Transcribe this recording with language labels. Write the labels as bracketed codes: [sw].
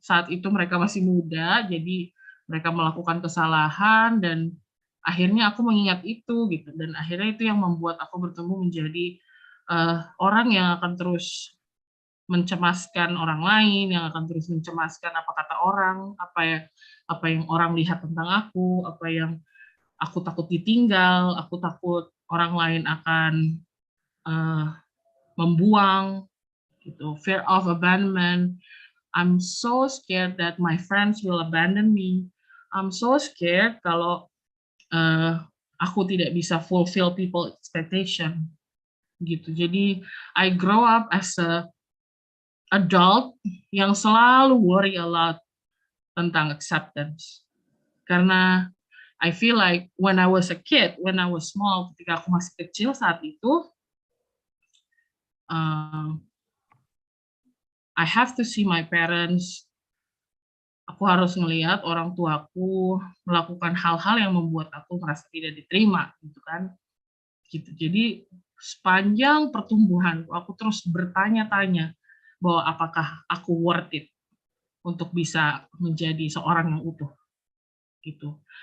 [id] Saat itu mereka masih muda, jadi mereka melakukan kesalahan dan akhirnya aku mengingat itu gitu, dan akhirnya itu yang membuat aku bertumbuh menjadi orang yang akan terus mencemaskan orang lain, yang akan terus mencemaskan apa kata orang, apa yang orang lihat tentang aku, apa yang aku takut ditinggal, aku takut orang lain akan membuang gitu, [en] fear of abandonment. I'm so scared that my friends will abandon me. I'm so scared [id] kalau aku tidak bisa [en] fulfill people expectation [id] gitu. Jadi [en] I grow up as a adult [id] yang selalu [en] worry a lot [id] tentang [en] acceptance. [id] Karena [en] I feel like when I was a kid, when I was small, [id] ketika aku masih kecil saat itu, [en] I have to see my parents. [id] Aku harus melihat orang tuaku melakukan hal-hal yang membuat aku merasa tidak diterima, gitu kan? Gitu. Jadi sepanjang pertumbuhan, aku terus bertanya-tanya bahwa apakah aku [en] worth it [id] untuk bisa menjadi seorang yang utuh, gitu.